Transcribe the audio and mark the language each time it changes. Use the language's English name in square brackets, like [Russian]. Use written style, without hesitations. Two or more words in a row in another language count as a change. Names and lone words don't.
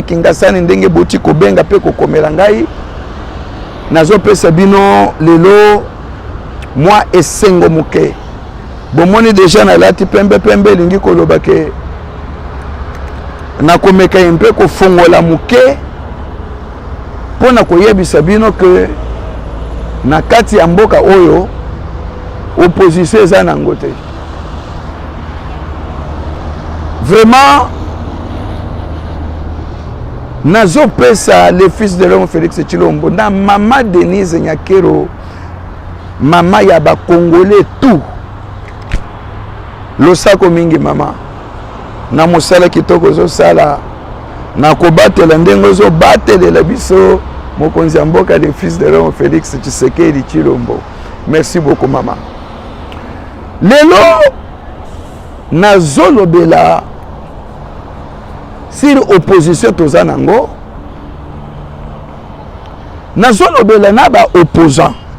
[Lingala] Kingasani ndenge boti kobenga pe kokomela ngai nazo pesa bino lelo moi esengo muke bomoni déjà na lati pembe lingi koloba ke na komeka mpe ko fongola muke pona koyebisa bino que na kati ya mboka oyo opposition eza nango te. Vraiment nazopesa [French] le fils de l'homme [Lingala] Félix Tshilombo na mama Denise Nyakero, mama ya ba Congolais tout losako mingi mama na mosala kitoko zo sala na kobatela ndengo zo batelela biso mokonzi ya mboka [French] le fils de l'homme [Lingala] Félix Tshisekedi Tshilombo. [French] Merci beaucoup mama. [Lingala] Lelo nazolobela [French] sur opposition [Lingala] toza nango, nazolobela na ba opposant.